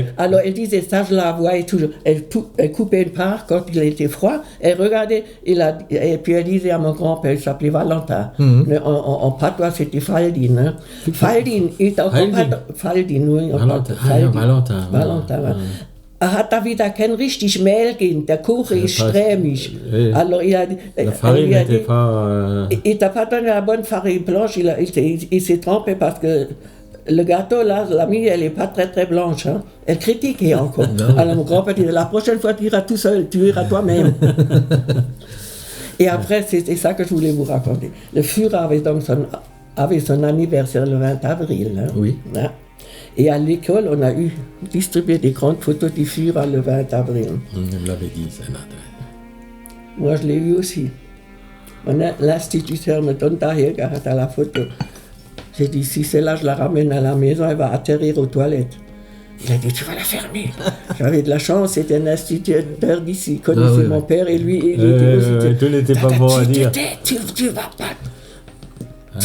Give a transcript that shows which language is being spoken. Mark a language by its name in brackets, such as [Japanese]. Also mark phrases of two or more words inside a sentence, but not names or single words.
[French] Alors elle disait ça, je la voyais toujours. Elle coupait une part quand il était froid. Elle regardait et puis elle disait à mon grand-père, il s'appelait Valentin. En patois, c'était Faldin. Hein. Faldin, il était encore pas... Faldin, oui. Valentin. [Swiss German] Hat da wieder kein richtig Mehl gehen, der Kuchen ist strämig. [French] Alors, la farine n'était pas... Il t'a pas donné la bonne farine blanche, il s'est trompé parce que le gâteau, là, l'ami, elle n'est pas très très blanche. Hein. Elle critiquait encore. Alors mon grand-père disait, la prochaine fois, tu iras tout seul, tu iras toi-même. Et après, c'était ça que je voulais vous raconter. Le Führer avait son anniversaire le 20 avril. Hein. Oui. Hein. Et à l'école, on a distribué des grandes photos du Führer le 20 avril. Vous l'avez dit, ça. Moi, je l'ai eu aussi. L'instituteur me donne [German] daher gehabt [French] à la photo. J'ai dit, si celle-là, je la ramène à la maison, elle va atterrir aux toilettes. Il a dit, tu vas la fermer. J'avais de la chance, c'était un instituteur d'ici, il connaissait mon père et lui. Tout n'était pas bon à dire. Tu vas pas.